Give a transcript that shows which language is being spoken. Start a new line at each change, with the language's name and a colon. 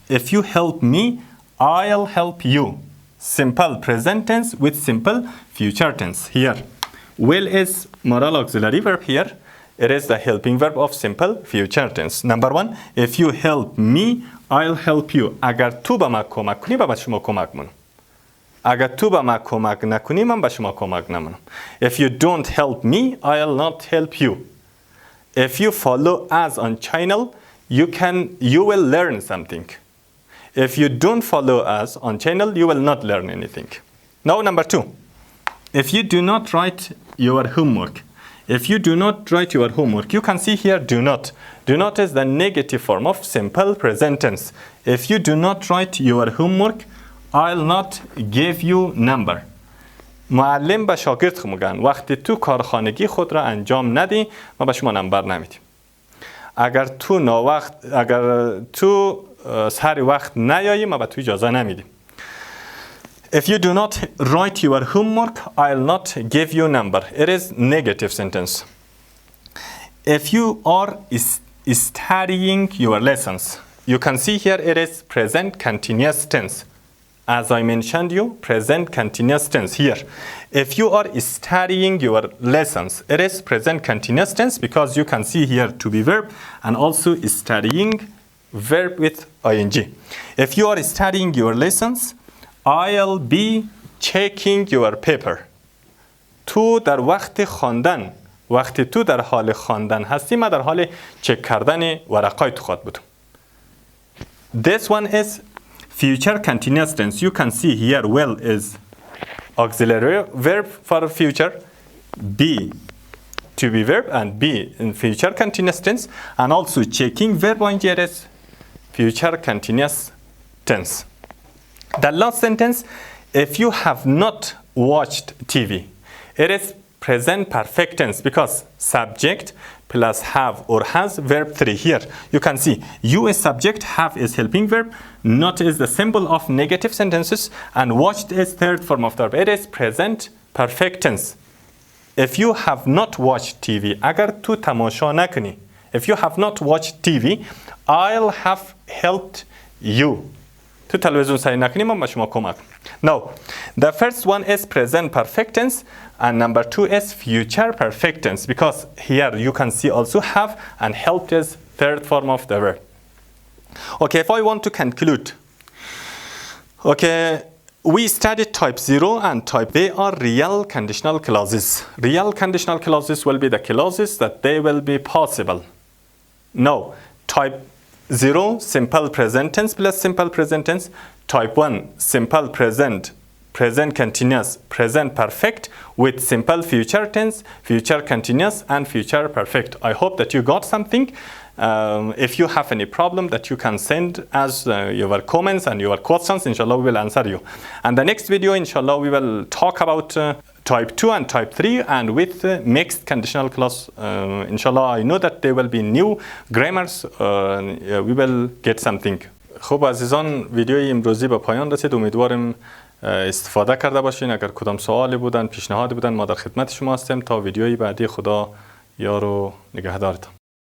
English: If you help me, I'll help you. Simple present tense with simple future tense here. Will is moral auxiliary verb here. It is the helping verb of simple future tense. Number one, if you help me, I'll help you.
Persian: اگر تو به من کمک کنی من به شما کمک می‌کنم. اگر تو به من کمک نکنی من به شما کمک نمی‌کنم.
English: If you don't help me, I'll not help you. If you follow us on channel, you will learn something. If you don't follow us on channel, you will not learn anything. Now number two. If you do not write your homework. If you do not write your homework, you can see here do not. Do not is the negative form of simple present tense. If you do not write your homework, I'll not give you number.
Persian: معلم به شاگرد میگن وقتی تو کارخانگی خود را انجام ندی ما به شما نمبر نمیدیم. اگر تو سر وقت نیایی ما به تو اجازه نمیدیم.
English: If you do not write your homework, I'll not give you number. It is negative sentence. If you are studying your lessons, you can see here it is present continuous tense. As I mentioned you, present continuous tense here. If you are studying your lessons, it is present continuous tense because you can see here to be verb and also studying verb with ing. If you are studying your lessons, I'll be checking your paper.
Persian: تو در وقت خواندن وقتی تو در حال خواندن هستی من در حال چک کردن ورقای تو خود بودم.
English: This one is future continuous tense. You can see here will is auxiliary verb for future, be to be verb and be in future continuous tense, and also checking verb ing is future continuous tense. The last sentence, if you have not watched TV, it is present perfect tense because subject plus have or has verb 3 here. You can see you is subject, have is helping verb, not is the symbol of negative sentences, and watched is third form of the verb. It is present perfect tense. If you have not watched TV,
Persian: agar tu tamasha nakuni.
English: If you have not watched TV, I'll have helped you.
Persian: تو تلویزیون سعی نکنی من به شما کمک.
English: Now, the first one is present perfect tense and number 2 is future perfect tense because here you can see also have and helped is third form of the verb. Okay, if I want to conclude. Okay, we studied type 0 and type. They are real conditional clauses. Real conditional clauses will be the clauses that they will be possible. Now, type 0 simple present tense plus simple present tense. Type 1 simple present, present continuous, present perfect with simple future tense, future continuous and future perfect. I hope that you got something. If you have any problem that you can send us your comments and your questions, inshallah we will answer you. And the next video, inshallah, we will talk about type 2 and type 3 and with mixed conditional clause. Inshallah, I know that there will be new grammars. We will get something.
Persian: خب عزیزان، ویدیوی امروزی به پایان رسید. امیدوارم استفاده کرده باشین. اگر کدام سوالی بودن، پیشنهادی بودن، ما در خدمت شما هستیم تا ویدیوی بعدی. خدا یار و نگهدارتان.